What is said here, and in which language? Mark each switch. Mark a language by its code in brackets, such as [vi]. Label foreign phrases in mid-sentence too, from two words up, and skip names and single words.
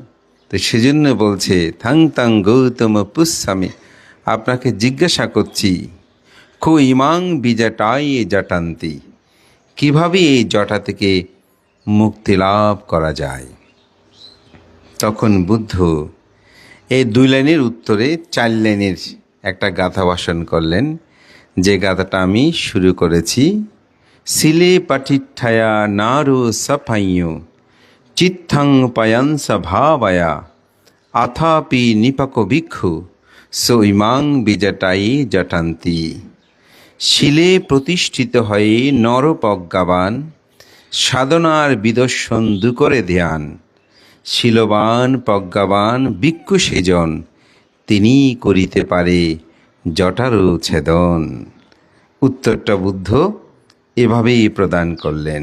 [bn] তো তো সেজন্য বলছে [pi] থাং তাং গৌতম পুষ্যামি, [bn] আপনাকে জিজ্ঞাসা করছি, [pi] খো ইমাং বিজটাই জটান্তি, [bn] কিভাবে এই জটা থেকে মুক্তি লাভ করা যায়। তখন বুদ্ধ এই 2 লাইনের উত্তরে 4 লাইনের একটা গাথা ভাষণ করলেন, যে গাথাটা আমি শুরু করেছি। [pi] শিলে পাঠিঠায়া নারো সাফাইয় চিত্থাং পায়াংস ভাবায়া আথাপি নিপাক ভিক্ষু সৈমাং বিজটাই জটান্তি। [bn] শিলে প্রতিষ্ঠিত হয়ে নরপ্রজ্ঞাবান, সাধনার বিদর্শন দুকরে ধ্যান, শিলবান প্রজ্ঞাবান ভিক্ষু সেজন, তিনি করিতে পারে জটারও ছেদন। উত্তরটা বুদ্ধ এভাবেই প্রদান করলেন।